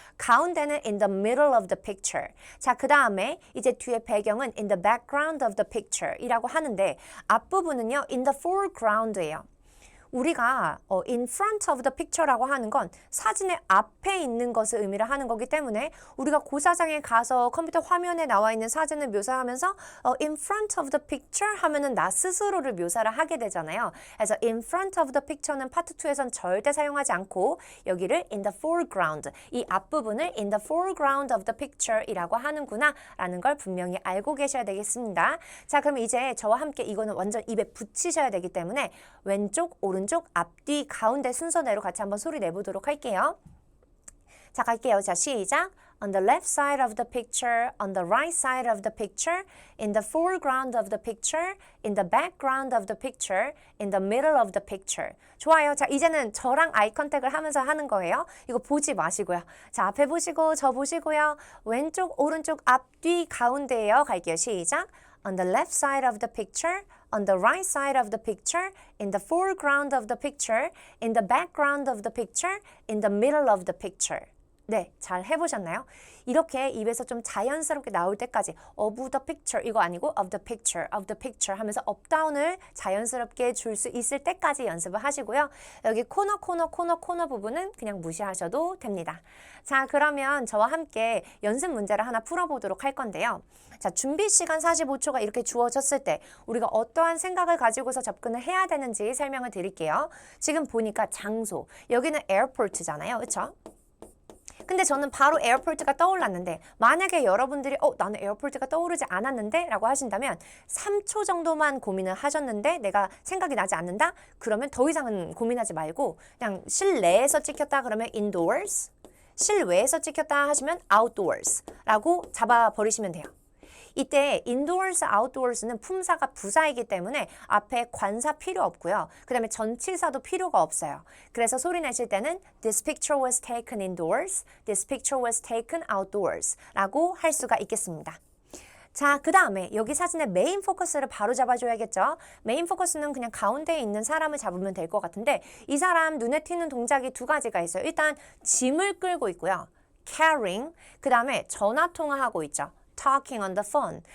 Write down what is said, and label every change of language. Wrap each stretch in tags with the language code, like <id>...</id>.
<ko>가운데는</ko> <en>in the middle of the picture.</en> <ko>자, 그 다음에 이제 뒤에 배경은</ko> <en>in the background of the picture</en> <ko>이라고 하는데 앞부분은요,</ko> <en>in the foreground</en> <ko>예요. 우리가</ko> <en>in front of the picture</en> <ko>라고 하는 건 사진의 앞에 있는 것을 의미를 하는 거기 때문에 우리가 고사장에 가서 컴퓨터 화면에 나와 있는 사진을 묘사하면서 in front of the picture 하면은 나 스스로를 묘사를 하게 되잖아요. 그래서</ko> <en>in front of the picture</en> <ko>는 파트 2에선 절대 사용하지 않고 여기를 in the foreground, 이 앞부분을</ko> <en>in the foreground of the picture</en> <ko>이라고 하는구나 라는 걸 분명히 알고 계셔야 되겠습니다. 자, 그럼 이제 저와 함께 이거는 완전 입에 붙이셔야 되기 때문에 왼쪽, 오른쪽, 앞뒤, 가운데 순서대로 같이 한번 소리 내보도록 할게요. 자, 갈게요. 자, 시작.</ko> <en>On the left side of the picture, on the right side of the picture, in the foreground of the picture, in the background of the picture, in the middle of the picture.</en> <ko>좋아요. 자, 이제는 저랑 아이 컨택을 하면서 하는 거예요. 이거 보지 마시고요. 자, 앞에 보시고 저 보시고요. 왼쪽, 오른쪽, 앞뒤, 가운데예요. 갈게요. 시작.</ko> <en>On the left side of the picture, on the right side of the picture, in the foreground of the picture, in the background of the picture, in the middle of the picture.</en> <ko>네, 잘 해보셨나요? 이렇게 입에서 좀 자연스럽게 나올 때까지</ko> <en>of the picture</en> <ko>이거 아니고 of the picture 하면서 업다운을 자연스럽게 줄 수 있을 때까지 연습을 하시고요. 여기 코너 부분은 그냥 무시하셔도 됩니다. 자, 그러면 저와 함께 연습 문제를 하나 풀어보도록 할 건데요. 자, 준비 시간 45초가 이렇게 주어졌을 때 우리가 어떠한 생각을 가지고서 접근을 해야 되는지 설명을 드릴게요. 지금 보니까 장소, 여기는 에어포트잖아요. 그렇죠? 근데 저는 바로 에어포트가 떠올랐는데 만약에 여러분들이 나는 에어포트가 떠오르지 않았는데 라고 하신다면 3초 정도만 고민을 하셨는데 내가 생각이 나지 않는다? 그러면 더 이상은 고민하지 말고 그냥 실내에서 찍혔다 그러면 indoors, 실외에서 찍혔다 하시면 outdoors 라고 잡아버리시면 돼요. 이때 indoors, outdoors는 품사가 부사이기 때문에 앞에 관사 필요 없고요. 그 다음에 전치사도 필요가 없어요. 그래서 소리 내실 때는</ko> <en>This picture was taken indoors, This picture was taken outdoors</en> <ko>라고 할 수가 있겠습니다. 자, 그 다음에 여기 사진의 메인 포커스를 바로 잡아줘야겠죠. 메인 포커스는 그냥 가운데에 있는 사람을 잡으면 될 것 같은데 이 사람 눈에 띄는 동작이 두 가지가 있어요. 일단 짐을 끌고 있고요. carrying, 그 다음에 전화통화하고 있죠.</ko> <en>talking on the phone.</en>